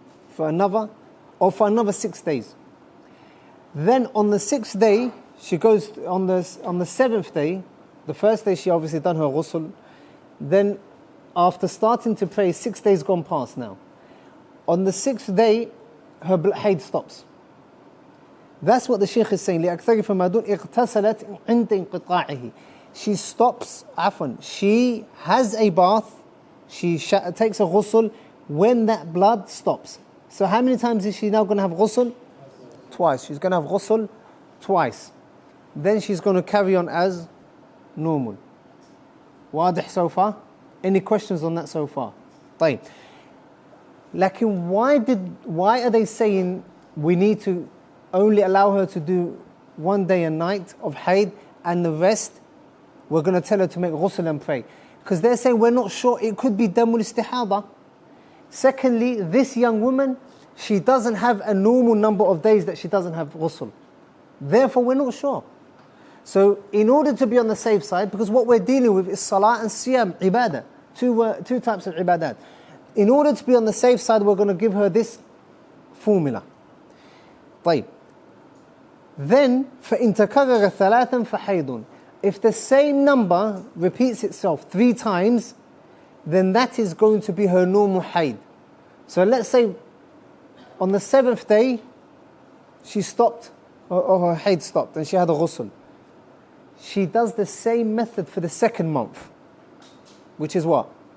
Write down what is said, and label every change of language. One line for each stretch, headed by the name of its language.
English: For another 6 days. Then on the 6th day, she goes on the 7th day. The first day she obviously done her ghusl. Then after starting to pray, 6 days gone past now. On the 6th day, her haid stops. That's what the Shaykh is saying.
Arabic: لأكثر فما دون اغتسلت عند انقطاعه.
English: She stops, she has a bath, she takes a ghusl when that blood stops. So how many times is she now going to have ghusl? Twice. She's going to have ghusl twice. Then she's going to carry on as normal. واضح so far? Any questions on that so far?
Arabic: طيب.
English: Lakin why are they saying we need to only allow her to do 1 day and night of haid and the rest we're going to tell her to make ghusl and pray? Because they're saying we're not sure, it could be damul istihada. Secondly, this young woman, she doesn't have a normal number of days that she doesn't have ghusl. Therefore, we're not sure. So, in order to be on the safe side, because what we're dealing with is salah and siyam, ibadah, two types of ibadat. In order to be on the safe side, we're going to give her this formula.
Arabic: طيب.
English: Then,
Arabic: فإن تكرر ثلاثا فحيض.
English: If the same number repeats itself 3 times, then that is going to be her normal haid. So let's say on the 7th day, she stopped, or her haid stopped, and she had a ghusl. She does the same method for the 2nd month, which is what?